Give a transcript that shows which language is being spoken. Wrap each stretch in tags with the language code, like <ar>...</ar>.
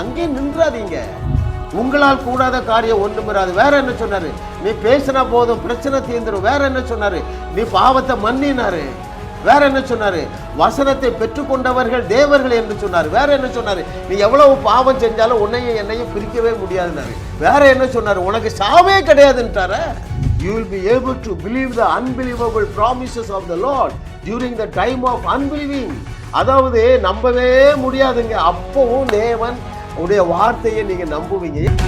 <ta>அங்கே நின்றாதீங்க. உங்களால் கூடாத காரியம் ஒன்றும் இராது. வேற என்ன சொன்னாரு? நீ பேசினா போதும், பிரச்சனை தீர்ந்துடும். வேற என்ன சொன்னாரு? நீ பாவத்தை மன்னினாரு. வேற என்ன சொன்னாரு? வசனத்தை பெற்றுக்கொண்டவர்கள் தேவர்கள் என்று சொன்னார். வேற என்ன சொன்னாரு? நீ எவ்வளவு பாவம் செஞ்சாலும் உன்னையும் என்னையும் பிரிக்கவே முடியாதுன்னாரு. வேற என்ன சொன்னாரு? உனக்கு சாவே கிடையாதுன்றார.</ta> <en>You will be able to believe the unbelievable promises of the Lord during the time of unbelieving.</en> <ta>அதாவது நம்பவே முடியாதுங்க, அப்பவும் தேவன் உடைய வார்த்தையை நீங்க நம்புவீங்க.</ta>